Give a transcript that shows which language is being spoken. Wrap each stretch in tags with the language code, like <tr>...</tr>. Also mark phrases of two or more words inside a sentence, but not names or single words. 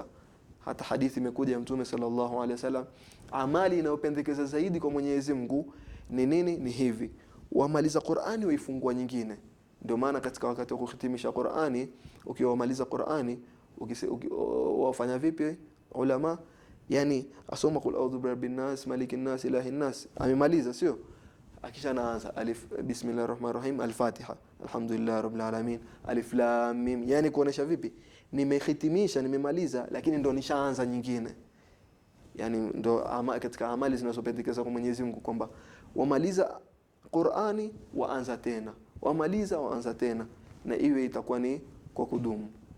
<sw>Hata hadithi imekuja ya Mtume</sw> <ar>صلى الله عليه وسلم,</ar> <sw>amali inayopendekeza zaidi kwa Mwenyezi Mungu ni nini? Ni hivi: wamaliza Qur'ani waifungua nyingine. Ndio maana katika wakati wa kuhitimisha Qur'ani, ukiwamaliza Qur'ani wafanya vipi ulama?</sw> <ar>Yani asoma قل أعوذ برب الناس ملك الناس إله الناس,</ar> <sw>amemaliza sio?</sw> <ar>Akisha naanza ألف بسم الله الرحمن الرحيم الفاتحة الحمد لله رب العالمين ألم,</ar> <sw>yani kuonesha vipi nimehitimisha, nimemaliza, lakini ndo nishaanza nyingine. Yani ndo katika amali zinazopendekeza kwa Mwenyezi Mungu kwamba wamaliza Qur'ani waanza tena, wamaliza waanza tena, na iwe itakuwa ni kwa kudumu.</sw>